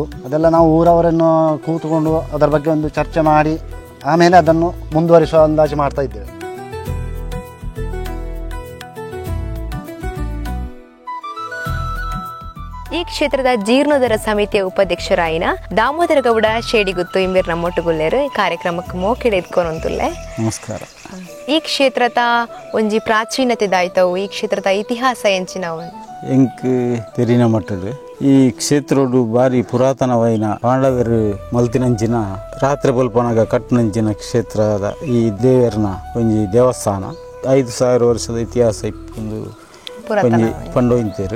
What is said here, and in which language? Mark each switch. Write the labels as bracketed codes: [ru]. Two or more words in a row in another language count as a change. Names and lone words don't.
[kn] ಅದೆಲ್ಲ ನಾವು ಊರವರನ್ನು ಕೂತ್ಕೊಂಡು ಅದರ ಬಗ್ಗೆ ಒಂದು ಚರ್ಚೆ ಮಾಡಿ ಆಮೇಲೆ ಅದನ್ನು ಮುಂದುವರಿಸುವ ಅಂದಾಜು ಮಾಡ್ತಾ ಇದ್ದೇವೆ. [tcy] ಈ ಕ್ಷೇತ್ರದ ಜೀರ್ಣೋದ್ಧಾರ ಸಮಿತಿಯ ಉಪಾಧ್ಯಕ್ಷರಾಯಿನ ದಾಮೋದರ ಗೌಡ ಶೇಡಿಗುತ್ತು ಇಂಬೀರ್ ನಮ್ಮೊಟ್ಟುಗುಲ್ಲೇರು ಈ ಕಾರ್ಯಕ್ರಮಕ್ಕೆ ಮೋಕೆಡೆ ಇದ್ಕೊಂತುಲ್ಲೆ. ನಮಸ್ಕಾರ. ಈ ಕ್ಷೇತ್ರದ ಒಂಜಿ ಪ್ರಾಚೀನತೆ ದಾಯ್ತವು, ಈ ಕ್ಷೇತ್ರದ ಇತಿಹಾಸ ಎಂಚಿನವು ಎಂಕ್ ತೆರಿನ ಮಟ್ಟಡು ಈ ಕ್ಷೇತ್ರಡು ಬಾರಿ ಪುರಾತನವೈನ ಪಾಂಡವರು ಮಲ್ತಿನಂಚಿನ ರಾತ್ರಿ ಬಲ್ಪನಾಗ ಕಟ್ಟುನಂಚಿನ ಕ್ಷೇತ್ರದ ಈ ದೇವರನ ಒಂಜಿ ದೇವಸ್ಥಾನ 5000 ವರ್ಷದ ಇತಿಹಾಸ ಇಪ್ಪೊಂದು ಪಂಡೋಯ್ತೇರು.